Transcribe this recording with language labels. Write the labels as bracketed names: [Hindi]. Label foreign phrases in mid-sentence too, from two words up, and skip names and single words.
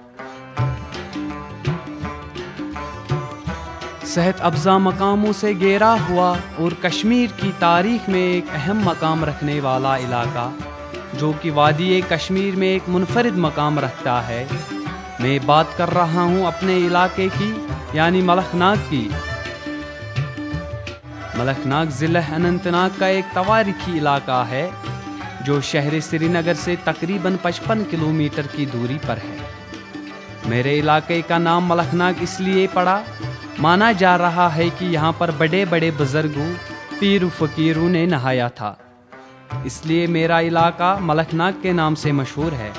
[Urdu] صحت افزا مقاموں سے گھیرا ہوا اور کشمیر کی تاریخ میں ایک اہم مقام رکھنے والا علاقہ جو کہ وادی کشمیر میں ایک منفرد مقام رکھتا ہے، میں بات کر رہا ہوں اپنے علاقے کی یعنی ملک ناگ کی۔ ملک ناگ ضلع اننت ناگ کا ایک تواریخی علاقہ ہے جو شہر سری نگر سے تقریباً 55 کلومیٹر کی دوری پر ہے۔ میرے علاقے کا نام ملک ناگ اس لیے پڑا، مانا جا رہا ہے کہ یہاں پر بڑے بڑے بزرگوں پیر و فقیروں نے نہایا تھا، اس لیے میرا علاقہ ملک ناگ کے نام سے مشہور ہے۔